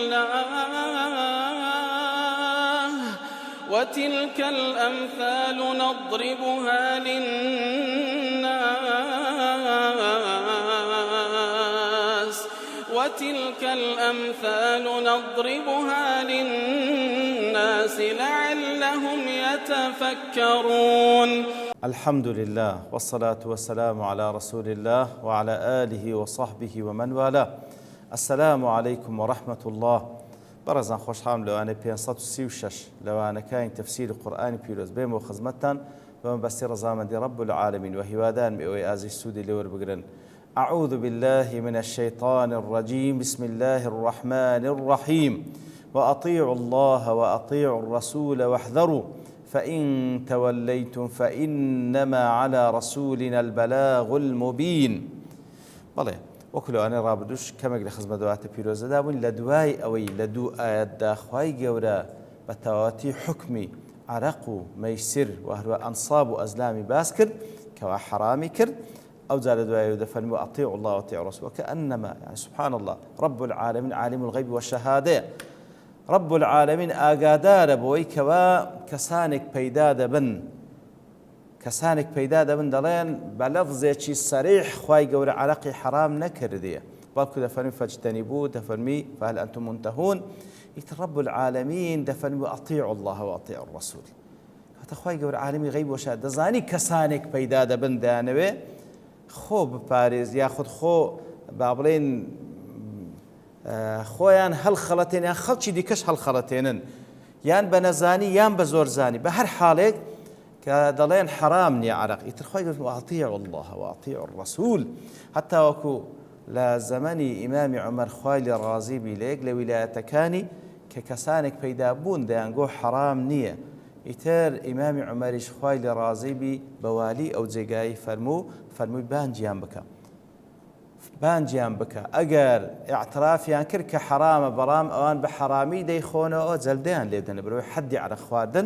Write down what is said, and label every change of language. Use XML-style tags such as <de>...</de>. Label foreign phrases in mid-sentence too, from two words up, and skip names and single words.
<ar>الله وتلك الأمثال نضربها للناس لعلهم يتفكرون. الحمد لله والصلاة والسلام على رسول الله وعلى آله وصحبه ومن والاه. السلام عليكم ورحمة الله.</ar> <ckb>برزان خوشحال لەوانەی 536 لەوانەکانی تەفسیری قورئانی پیرۆز بێمەوە خزمەتتان بەمەبەستی ڕەزامەندی</ckb> <ar>رب العالمین</ar> <ckb>و هیوادارم ئێوەی ئازیز سوودی لێ وەربگرن.</ckb> <ar>أعوذ بالله من الشيطان الرجيم. بسم الله الرحمن الرحيم. وأطيعوا الله وأطيعوا الرسول واحذروا فإن توليتم فإنما على رسولنا البلاغ المبين.</ar> <ckb>بەڵێ وەکو لەوانەی ڕابردووش کەمێک لە خزمەت دواتە پیرۆزەدا بووین لە دوای ئەوەی لە دوو ئایەتدا خوای گەورە بە تەواوەتی حکمی عەرەق و مەیسر و هەروە ئەنساب و ئەزلامی باس کرد کەوا حەرامی کرد. ئەو جا لە دوایەوە دەفەرمێ</ckb> <ar>وأطيعوا الله وأطيعوا الرسول وكأنما يعني سبحان الله رب العالمين عالم الغيب والشهادة. رب العالمين</ar> <ckb>ئاگادارە بۆی کەوا کەسانێک پەیدا دەبن دەڵێن بە لەفزێکی سەریح خوای گەورە عەرەقی حەرام نەکردیە، بەڵکو دەفەرمی فەجتەنیبوه دەفەرمی</ckb> <ar>فهل أنتم منتهون. ئیتر رب العالمين دەفەرمی وأطيعوا الله وأطيعوا الرسول.</ar> <ckb>هەتا خوای گەورە عالمی غەیب و شەهادە دەزانی کەسانێک پەیدا دەبن دەیانەوێ خۆ بپارێز یاخود خۆ با بڵێن خۆیان هەڵخەڵەتێن یان خەڵکی دیکەش هەڵخەڵەتێنن یان بە نەزانی یان بە زۆرزانی بە هەر حاڵێک کە دەڵێن حەرام نییە عەرەق. ئیتر خوای گەورە</ckb> <ar>وأطيعوا الله وأطيعوا الرسول.</ar> <ckb>هەتا وەکو لە زەمەنی ئیمامی عومەر خوای لێ ڕازی بی لە یەک لە ویلایەتەکانی کە کەسانێک پەیدا بوون دەیانگۆ حەرام نییە. ئیتر ئیمامی عومەریش خوای لێ ڕازی بی بە والی ئەو جێگایی فەرمووی بانجیان بکە ئەگەر ئیعترافیان کرد کە حەرامە بەڵام ئەوان بە حەرامی دەیخۆنەوە جەلدەیان لێ بدەنێ بەرەوەی حەدی عەرەق خواردن.</ckb>